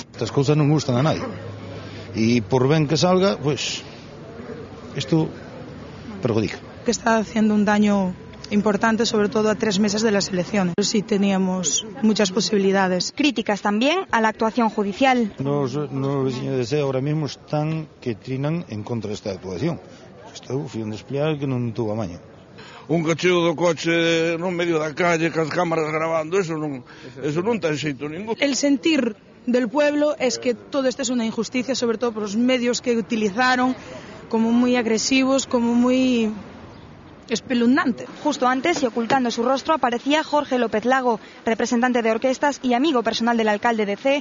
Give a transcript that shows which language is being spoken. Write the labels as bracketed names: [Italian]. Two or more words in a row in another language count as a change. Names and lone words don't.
[Spanish] Estas cosas no gustan a nadie. Y por bien que salga, pues esto perjudica. Que está haciendo un daño importante, sobre todo a 3 meses de las elecciones. Sí teníamos muchas posibilidades. Críticas también a la actuación judicial. Los vecinos de Cee ahora mismo están que trinan en contra de esta actuación. [Galician] Fui un despliar que non tuvo amaño. Un cacheo do coche no medio da calle, cas cámaras grabando, eso non ten xeito ningún. [Spanish] El sentir del pueblo es que todo esto es una injusticia, sobre todo por los medios que utilizaron, como muy agresivos, como muy espeluznante. Justo antes y ocultando su rostro aparecía Jorge López Lago, representante de orquestas y amigo personal del alcalde de Cee.